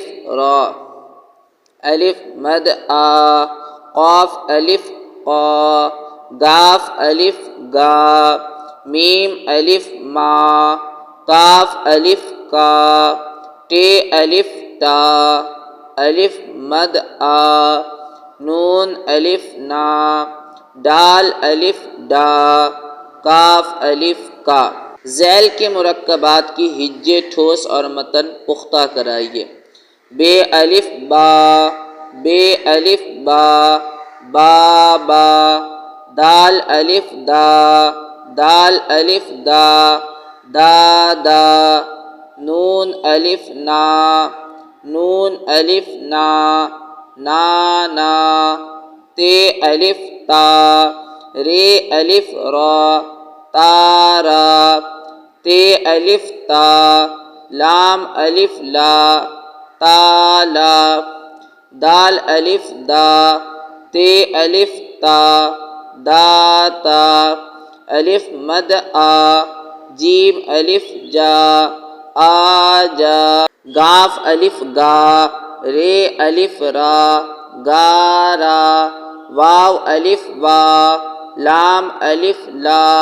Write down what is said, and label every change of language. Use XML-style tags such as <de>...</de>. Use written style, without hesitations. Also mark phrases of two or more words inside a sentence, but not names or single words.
<ur>را، الف مد آ، قاف الف قا، گاف الف گا، میم الف ما، کاف الف کا، ٹے الف تا، الف مد آ، نون الف نا، ڈال الف ڈا، کاف الف کا۔ ذیل کے مرکبات کی ہجے ٹھوس اور متن پختہ کرائیے۔ بے الف با، بے الف با، با با، دال الف دا، دال الف دا، دا دا، نون الف نا، نون الف نا، نا نا، تے الف تا، رے الف را، تا را، تے الف تا، لام الف لا، تا لا، دال الف دا، تے الف تا، دا تا، الف مد آ، جیم الف جا، آ جا، گاف الف گا، رے الف را، گا را، واو الف وا، لام الف لا،</ur>